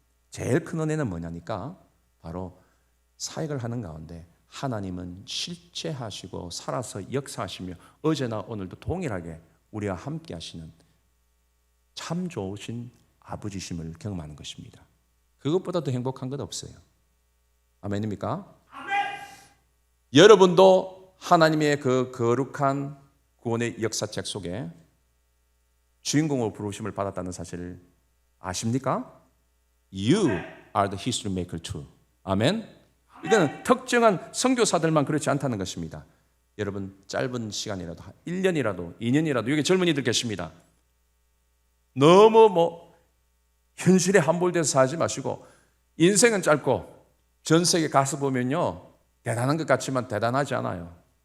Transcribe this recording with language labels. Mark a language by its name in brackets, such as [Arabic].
[Korean] 제일 큰 은혜는 뭐냐니까 바로 사역을 하는 가운데 하나님은 실체하시고 살아서 역사하시며 어제나 오늘도 동일하게 우리와 함께 하시는 참 좋으신 아버지심을 경험하는 것입니다. 그것보다 더 행복한 것 없어요. 아멘입니까? 아멘. 여러분도 하나님의 그 거룩한 구원의 역사책 속에 주인공으로 부르심을 받았다는 사실을 아십니까? [English] You are the history maker too. [Korean] 아멘. 이거는 특정한 선교사들만 그렇지 않다는 것입니다. 여러분 짧은 시간이라도 1년이라도 2년이라도 여기 젊은이들 계십니다. 너무 현실에 함몰돼서 살지 마시고 인생은 짧고 전 세계 가서 보면요 대단한 것 같지만 대단하지 않아요.